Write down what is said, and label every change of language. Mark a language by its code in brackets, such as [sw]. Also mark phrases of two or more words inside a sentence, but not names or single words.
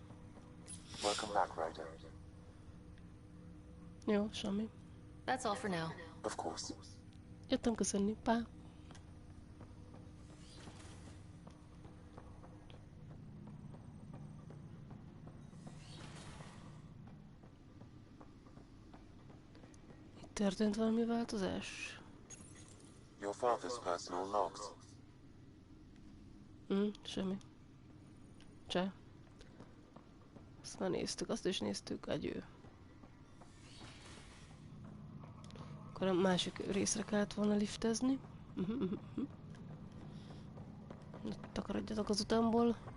[en] Welcome back, Ryder. [hu] Jó, semmi. [en] That's all for now. Of course. [hu] Jöttem köszönni, pá. Itt történt valami változás? [en] Your father's personal logs. [hu] Semmi. Cseh. Azt már néztük, azt is néztük, agyő. Akkor a másik részre kellett volna liftezni. Takarodjatok az utamból.